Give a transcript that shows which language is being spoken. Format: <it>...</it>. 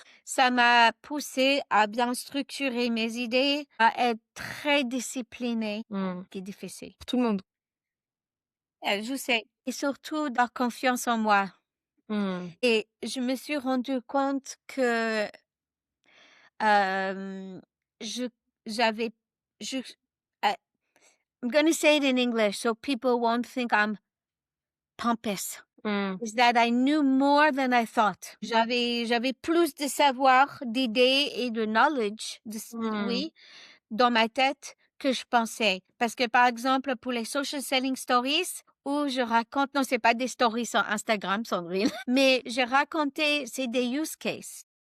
<fr>Ça m'a poussée à bien structurer mes idées, à être très disciplinée, Mmh. qui est difficile. Pour tout le monde. Je sais et surtout d'avoir confiance en moi Mmh. et je me suis rendu compte que</fr> <en>hem,</en> <fr>je j'avais je</fr> <en>I I'm gonna say it in English so people won't think I'm pompous. Mmh. Is that I knew more than I thought.</en> <fr>J'avais plus de savoir, d'idées et de knowledge, Mmh. oui, dans ma tête que je pensais. Parce que, par exemple, pour les social selling stories où je raconte non, c'est pas des stories sur Instagram, Sandrine, mais j'ai raconté c'est des use cases.</fr>